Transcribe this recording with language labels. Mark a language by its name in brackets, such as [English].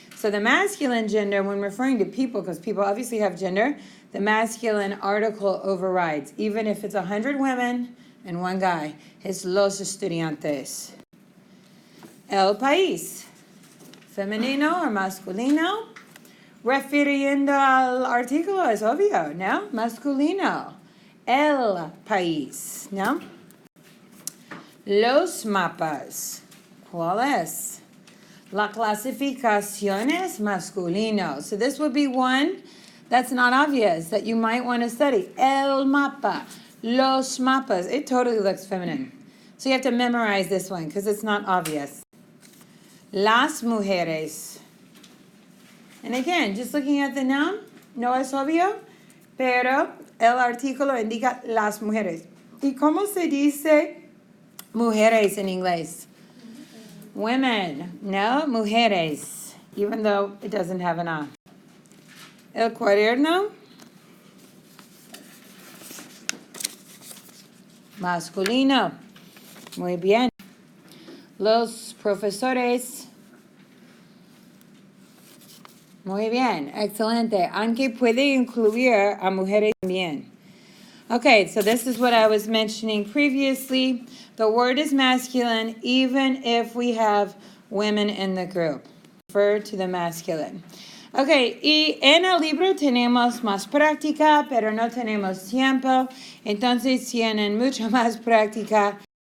[English] So the masculine gender, when referring to people, because people obviously have gender, the masculine article overrides, even if it's 100 women and one guy. [Spanish] Es los estudiantes. El país, femenino or masculino, refiriendo al artículo, es obvio, ¿no? Masculino. El país, ¿no? Los mapas, ¿cuál es? La clasificación es masculino. [English] So this would be one that's not obvious that you might want to study. [Spanish] El mapa, los mapas. [English] It totally looks feminine. So you have to memorize this one because it's not obvious. [Spanish] Las mujeres. [English] And again, just looking at the noun, [Spanish] no es obvio, pero el artículo indica las mujeres. ¿Y cómo se dice mujeres en inglés? [English] Women, no, mujeres, even though it doesn't have an A. [Spanish] El cuaderno, masculino, muy bien. Los profesores, muy bien, excelente. Aunque puede incluir a mujeres también. [English] Okay, so this is what I was mentioning previously. The word is masculine even if we have women in the group. Refer to the masculine. [Spanish] Okay, y en el libro tenemos más práctica, pero no tenemos tiempo. Entonces tienen mucha más práctica